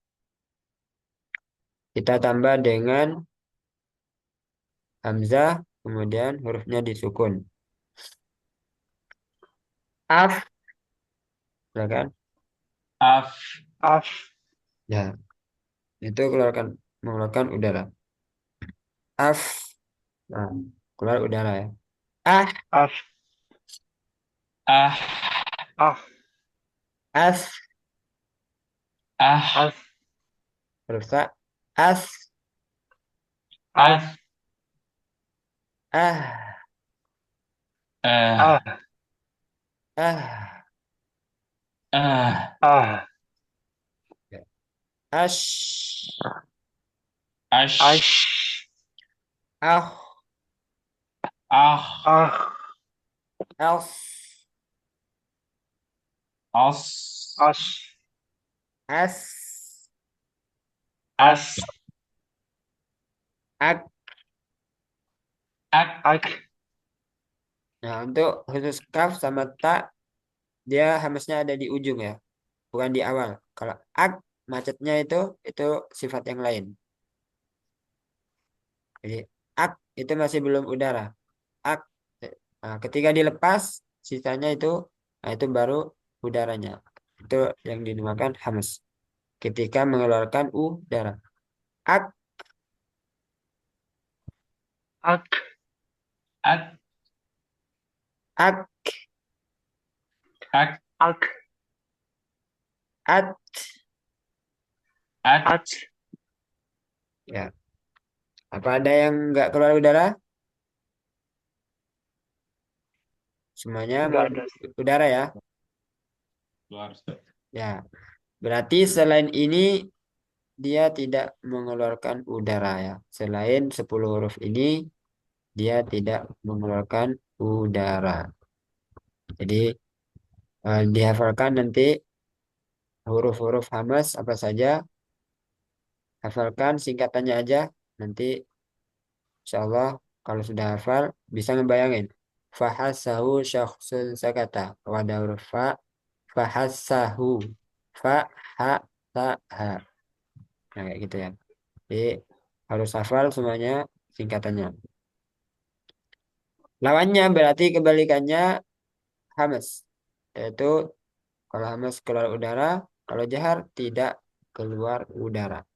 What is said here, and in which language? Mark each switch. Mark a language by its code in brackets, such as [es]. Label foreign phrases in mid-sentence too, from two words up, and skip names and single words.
[id] Kita tambah dengan hamzah, kemudian hurufnya disukun. Af, silakan. Af, Af, Ya, itu mengeluarkan udara. Af, nah, keluar udara ya. Ah, af, ah, ah, as, ah, as, huruf sa. As, as, ah, ah, ah, ah, ah. ah, ah, Ya. Ash, Ash. Ash. ah, Ah. Ah. els, As. As. as, Ak. As. ak. Ak. Ak. Nah, untuk khusus kaf sama ta, dia hamasnya ada di ujung ya, bukan di awal. Kalau ak, macetnya itu sifat yang lain. Jadi ak itu masih belum udara. Ak. Nah, ketika dilepas, sisanya nah itu baru udaranya. Itu yang dinamakan hamas. Ketika mengeluarkan udara. Ak, Ak. Ak. ak, Ak. Ak. at. Ak. At. Ya. Apa ada yang nggak keluar udara? Semuanya Enggak ada. melalui udara ya. Luar. Ya. Berarti selain ini dia tidak mengeluarkan udara ya. Selain 10 huruf ini dia tidak mengeluarkan udara. Jadi dihafalkan nanti huruf-huruf hamas apa saja. Hafalkan singkatannya aja. Nanti [ar] إن شاء الله [id] kalau sudah hafal bisa ngebayangin. [ar] فحثّه شخصٌ سكت. [id] Kalau ada huruf fa. Fahasahu. Fa ha ta ha. Nah kayak gitu ya. Jadi harus hafal semuanya singkatannya. Lawannya berarti kebalikannya hamas. Yaitu kalau hamas keluar udara, kalau jahar tidak keluar udara.